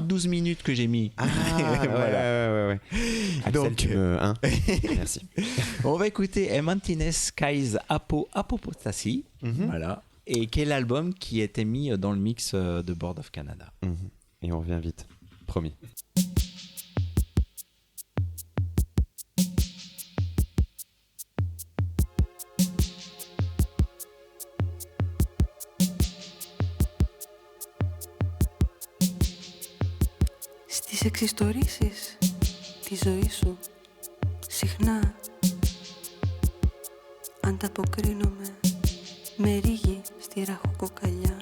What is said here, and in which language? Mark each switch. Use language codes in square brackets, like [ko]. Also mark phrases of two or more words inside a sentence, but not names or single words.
[fr] suite 12 minutes que j'ai mis. Ah, ouais. Axel, Donc, tu me... Hein merci. On va écouter Emptiness Skies Apostasie. Voilà. Et quel album qui était mis dans le mix de Board of Canada. Et on revient vite, promis. [el] Στις εξιστορήσεις της ζωής σου συχνά ανταποκρίνομαι με ρίγη στη ραχοκοκαλιά.